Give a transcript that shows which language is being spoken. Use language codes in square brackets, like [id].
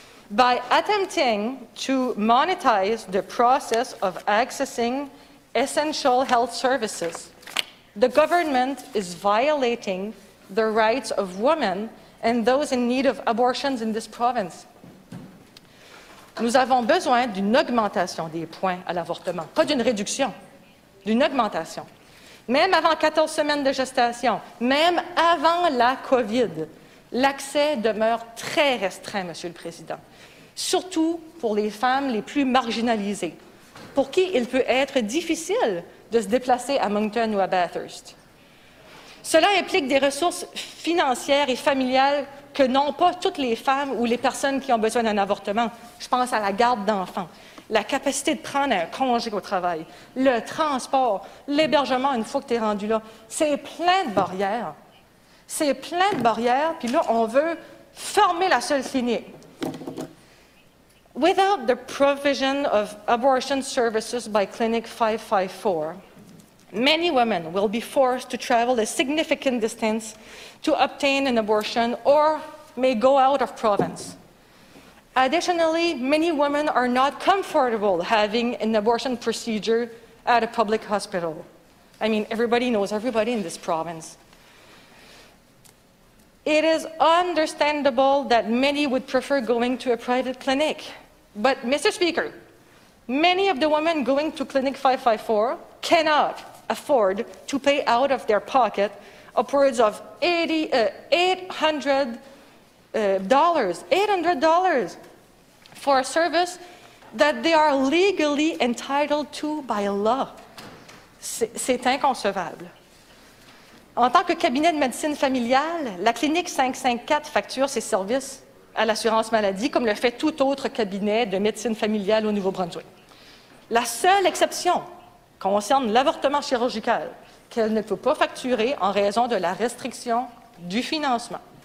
[en] By attempting to monetize the process of accessing essential health services, the government is violating the rights of women and those in need of abortions in this province. [fr] Nous avons besoin d'une augmentation des points à l'avortement, pas d'une réduction, d'une augmentation. Même avant 14 semaines de gestation, même avant la COVID, l'accès demeure très restreint, Monsieur le Président, surtout pour les femmes les plus marginalisées, pour qui il peut être difficile de se déplacer à Moncton ou à Bathurst. Cela implique des ressources financières et familiales que n'ont pas toutes les femmes ou les personnes qui ont besoin d'un avortement. Je pense à la garde d'enfants, la capacité de prendre un congé au travail, le transport, l'hébergement une fois que tu es rendu là. C'est plein de barrières. C'est plein de barrières, puis là, on veut fermer la seule clinique. [en] Without the provision of abortion services by Clinic 554, many women will be forced to travel a significant distance to obtain an abortion or may go out of province. Additionally, many women are not comfortable having an abortion procedure at a public hospital. I mean, everybody knows everybody in this province. It is understandable that many would prefer going to a private clinic. But, Mr. Speaker, many of the women going to Clinic 554 cannot afford to pay out of their pocket upwards of $800 for a service that they are legally entitled to by law. [fr] C'est inconcevable. En tant que cabinet de médecine familiale, la Clinique 554 facture ses services à l'assurance maladie comme le fait tout autre cabinet de médecine familiale au Nouveau-Brunswick. La seule exception concerne l'avortement chirurgical, qu'elle ne peut pas facturer en raison de la restriction du financement.